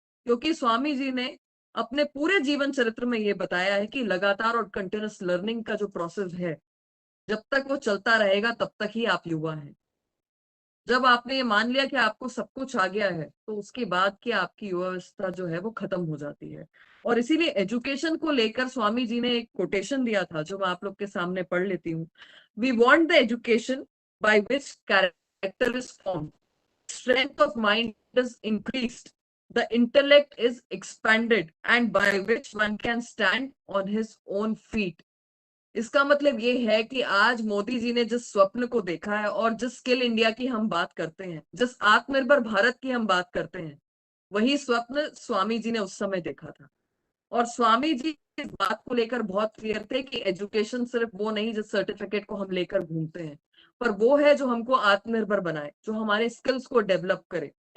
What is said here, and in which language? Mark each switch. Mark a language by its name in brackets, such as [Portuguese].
[Hindi] क्योंकि स्वामी जी ने अपने पूरे जीवन चरित्र में ये बताया है कि लगातार और कंटिन्यूअस लर्निंग का जो प्रोसेस है, जब तक वो चलता रहेगा तब तक ही आप युवा हैं। जब आपने ये मान लिया कि आपको सब कुछ आ गया है तो उसके बाद की आपकी युवावस्था जो है वो खत्म हो जाती है। और इसीलिए एजुकेशन को लेकर स्वामी जी ने एक कोटेशन दिया था जो मैं आप लोग के सामने पढ़ लेती हूँ। [English] We want the education by which character is formed, strength of mind is increased, the intellect is expanded, and by which one can stand on his own feet. [Hindi] इसका मतलब ये है कि आज मोदी जी ने जिस स्वप्न को देखा है और जिस स्किल इंडिया की हम बात करते हैं, जिस आत्मनिर्भर भारत की हम बात करते हैं, वही स्वप्न स्वामी जी ने उस समय देखा था। और स्वामी जी इस बात को लेकर बहुत क्लियर थे कि एजुकेशन सिर्फ वो नहीं जिस सर्टिफिकेट को हम लेकर घूमते हैं, पर वो है जो हमको आत्मनिर्भर बनाए, जो हमारे स्किल्स को डेवलप करे।